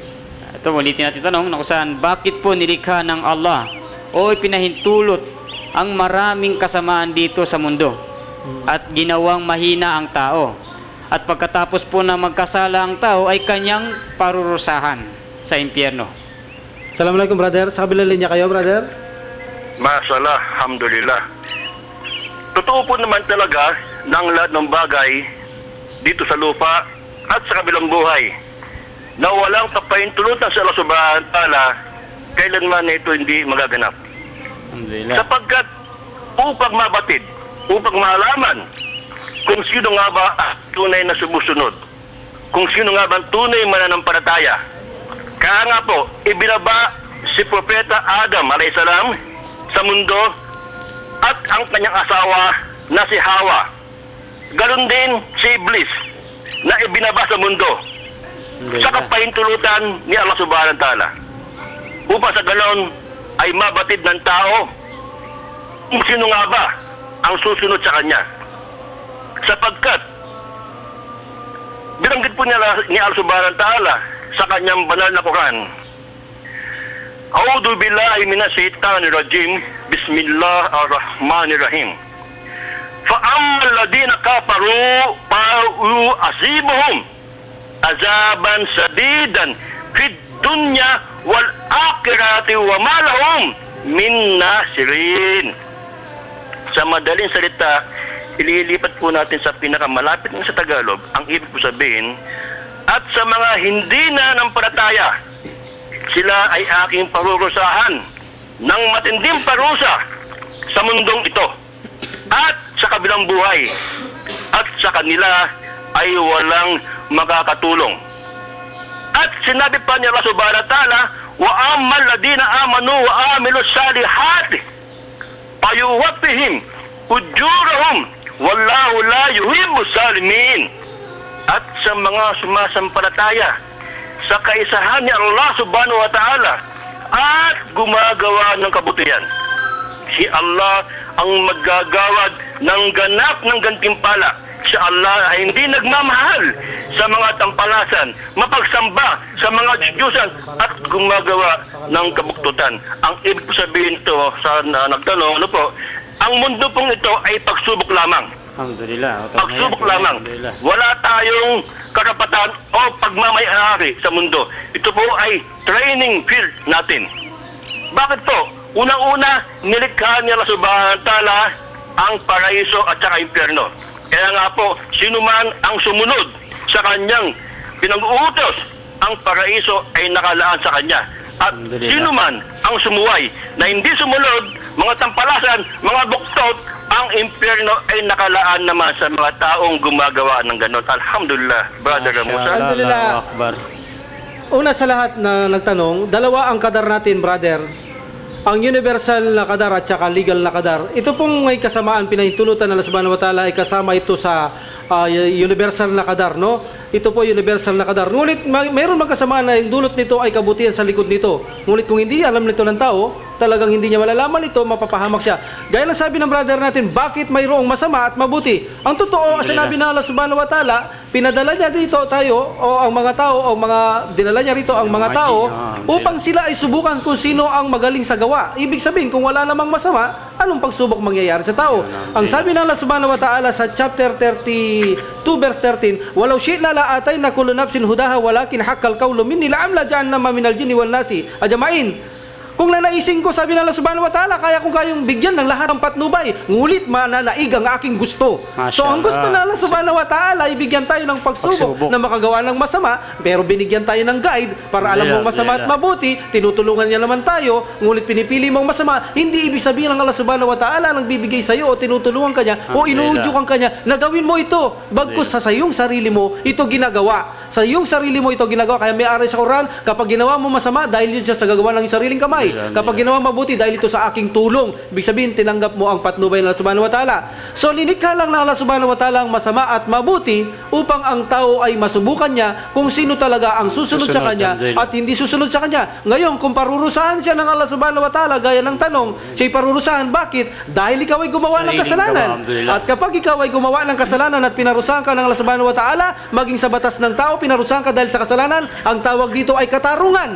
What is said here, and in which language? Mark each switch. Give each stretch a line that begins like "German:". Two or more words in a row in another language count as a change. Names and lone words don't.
Filipino: Ito, ulitin natin tanong na kung saan, bakit po nilikha ng Allah o ipinahintulot ang maraming kasamaan dito sa mundo at ginawang mahina ang tao at pagkatapos po na magkasala ang tao ay kanyang parurusahan sa impyerno? Assalamualaikum, brother. Sa kabilang linya kayo, brother?
Arabic: ما شاء الله، الحمد لله.
Filipino: Totoo po naman talaga ng lahat ng bagay dito sa lupa at sa kabilang buhay na walang kapahintulutan sa Allah
Arabic: سبحانه وتعالى,
Filipino: kailanman na ito hindi magaganap. Alhamdulillah. Sapagkat upang mabatid, upang malaman kung sino nga ba ang tunay na sumusunod, kung sino nga ba ang tunay mananampalataya. Kaya nga po, ibinaba si Propeta Adam alayhisalam sa mundo at ang kanyang asawa na si Hawa. Ganon din si Iblis na ibinaba sa mundo sa kapahintulutan ni Allah
Arabic: سبحانه وتعالى.
Filipino: Upang sa ganon ay mabatid ng tao kung sino nga ba ang susunod sa kanya. Sapagkat Binanggit po niya ni Allah
Arabic: سبحانه وتعالى
Filipino: sa kanyang banal na Quran.
Arabic: أعوذ بالله من الشيطان الرجيم. بسم الله الرحمن الرحيم. فَأَمَّا الَّذِينَ كَفَرُوا فَيُعَذِّبُهُمْ عَذَابًا شَدِيدًا فِي الدُّنْيَا وَالْآخِرَةِ وَمَا لَهُمْ مِن نَاصِرِينَ.
Filipino: Sa madaling salita, ililipat po natin sa pinakamalapit ng sa Tagalog, ang ibig po sabihin, at sa mga hindi na nampalataya, sila ay aking parurusahan ng matinding parusa sa mundong ito at sa kabilang buhay, at sa kanila ay walang makakatulong. At sinabi pa niya
Arabic: الله سبحانه وتعالى، وأما الذين آمنوا وعملوا الصالحات فيوفيهم أجورهم والله لا يحب الظالمين.
Filipino: At sa mga sumasampalataya sa kaisahan ni Allah
Arabic: سبحانه وتعالى
Filipino: at gumagawa ng kabutihan, si Allah ang maggagawad ng ganap ng gantimpala. Si Allah ay hindi nagmamahal sa mga tampalasan, mapagsamba sa mga Diyosan at gumagawa ng kabuktutan. Ang ibig sabihin ito sa nagtanong, ano po, ang mundo pong ito ay pagsubok lamang. Alhamdulillah. Pagsubok lamang. Wala tayong karapatan o pagmamayari sa mundo. Ito po ay
English: training field
Filipino: natin. Bakit po? Unang-una, nilikha niya Allah
Arabic: سبحانه وتعالى
Filipino: ang paraiso at saka impyerno. Kaya nga po, sino man ang sumunod sa kanyang pinag-uutos, ang paraiso ay nakalaan sa kanya. At sino man ang sumuway na hindi sumunod, mga tampalasan, mga buktot, ang impyerno ay nakalaan naman sa mga taong gumagawa ng ganon. Alhamdulillah, Brother Musa. Alhamdulillah. Una sa lahat na nagtanong, dalawa ang kadar natin, brother. Ang universal na kadar at saka legal na kadar. Ito pong may kasamaan, pinahintulutan ng Allah
Arabic: سبحانه وتعالى,
Filipino: ay kasama ito sa universal na kadar, no? Ito po universal na kadar. Ngunit mayroon magkasamaan na yung dulot nito ay kabutihan sa likod nito. Ngunit kung hindi alam nito ng tao, talagang hindi niya malalaman ito, mapapahamak siya. Gaya lang sabi ng brother natin, bakit mayroong masama at mabuti? Ang totoo, sinabi ng Allah
Arabic: سبحانه وتعالى,
Filipino: pinadala niya dito tayo, o ang mga tao, o mga dinala niya rito ang mga tao, upang sila ay subukan kung sino ang magaling sa gawa. Ibig sabihin, kung wala namang masama, anong pagsubok mangyayari sa tao? Ang sabi ng Allah
Arabic: سبحانه وتعالى
Filipino: sa chapter 32 verse 13,
Arabic: ولو شئنا لآتينا كل نفس هداها ولكن حق القول مني لأملأن جهنم من الجنة والناس أجمعين.
Filipino: Kung nanaisin ko, sabi ng Allah
Arabic: سبحانه وتعالى,
Filipino: kaya kung kayong bigyan ng lahat ng patnubay, ngulit mananaig ang aking gusto. So ang gusto ng Allah
Arabic: سبحانه وتعالى,
Filipino: ibigyan tayo ng pagsubok na makagawa ng masama, pero binigyan tayo ng guide para alam mong masama at mabuti, tinutulungan niya naman tayo, ngulit pinipili mong masama, hindi ibig sabihin ng Allah
Arabic: سبحانه وتعالى
Filipino: nagbibigay sa iyo o tinutulungan ka niya o inuudyukan ka niya na gawin mo ito, bagkus sa iyong sarili mo ito ginagawa. Sa iyong sarili mo ito ginagawa. Kaya may aral sa Quran, kapag ginawa mo masama, dahil yun siya sa gagawa ng sariling kamay. Kapag ginawa mabuti, dahil ito sa aking tulong. Ibig sabihin, tinanggap mo ang patnubay ng Allah
Arabic: سبحانه وتعالى.
Filipino: So, linikha lang ng Allah
Arabic: سبحانه وتعالى
Filipino: ang masama at mabuti upang ang tao ay masubukan niya kung sino talaga ang susunod sa kanya at hindi susunod sa kanya. Ngayon, kung parurusahan siya ng Allah
Arabic: سبحانه وتعالى,
Filipino: gaya ng tanong, siya'y parurusahan. Bakit? Dahil ikaw ay gumawa ng kasalanan. At kapag ikaw ay gumawa ng kasalanan at pinarusahan ka ng Allah
Arabic: سبحانه وتعالى,
Filipino: maging sa batas ng tao, pinarusahan ka dahil sa kasalanan, ang tawag dito ay katarungan.